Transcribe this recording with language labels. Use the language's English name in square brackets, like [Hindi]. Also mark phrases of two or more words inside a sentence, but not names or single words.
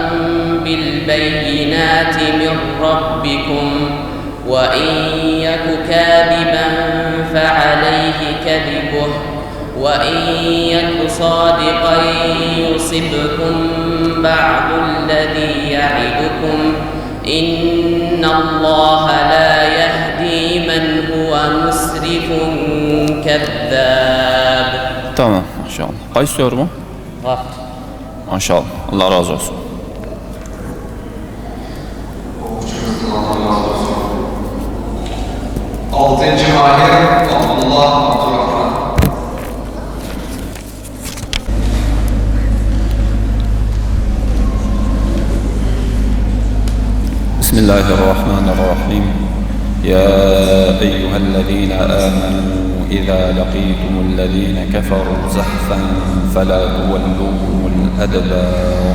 [Arabic] بالبينات من ربكم وإن يك كاذبا فعليه كذبه وإن يك صادقا يصبكم بعض الذي يعدكم إن الله لا يهدي من هو مسرف كذاب. تمام ما شاء الله. [Turkish] Kaç soru mu? Maşallah. Allah razı olsun. Altıncı Mahir Abdullah Abdurrahman. [Arabic] بسم الله الرحمن الرحيم. يا أيها الذين آمنوا إذا لقيتم الذين كفروا زحفا فلا تولوهم الأدبار.